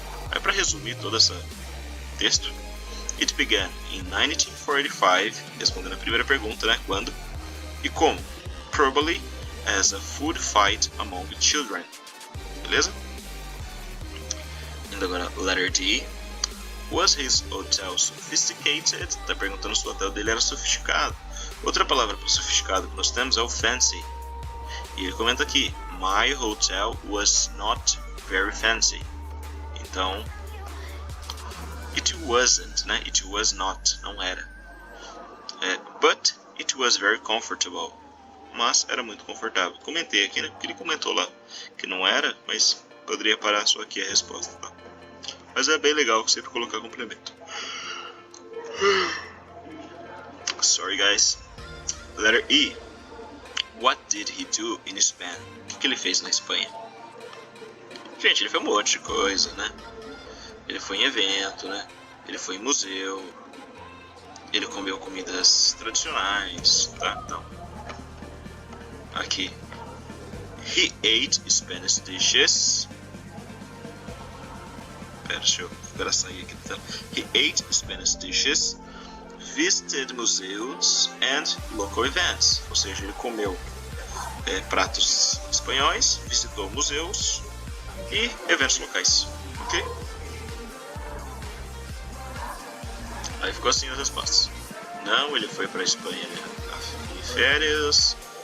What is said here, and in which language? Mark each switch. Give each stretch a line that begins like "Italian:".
Portuguese: Para resumir todo esse texto,
English: it began in 1945,
Portuguese: respondendo a primeira pergunta, né? Quando e como?
English: Probably as a food fight among children.
Portuguese: Beleza? Indo agora,
English: letter D. Was his hotel sophisticated?
Portuguese: Tá perguntando se o hotel dele era sofisticado. Outra palavra para sofisticado que nós temos é o fancy. E ele comenta aqui:
English: My hotel was not very fancy.
Portuguese: Então,
English: it wasn't,
Portuguese: né?
English: It was not,
Portuguese: não era.
English: But it was very comfortable.
Portuguese: Mas era muito confortável. Comentei aqui, né? Porque ele comentou lá que não era, mas poderia parar só aqui a resposta, tá? Mas é bem legal sempre colocar complemento.
English: Sorry, guys. Letter E. What did he do in Spain?
Portuguese: O que ele fez na Espanha? Gente, ele fez um monte de coisa, né? Ele foi em evento, né? Ele foi em museu. Ele comeu comidas tradicionais, tá? Então, aqui.
English: He ate Spanish dishes.
Portuguese: Pera, deixa eu sair aqui.
English: He ate Spanish dishes, visited museums and local events.
Portuguese: Ou seja, ele comeu pratos espanhóis, visitou museus e eventos locais. Ok? Aí ficou assim as respostas. Não, ele foi para a Espanha em férias.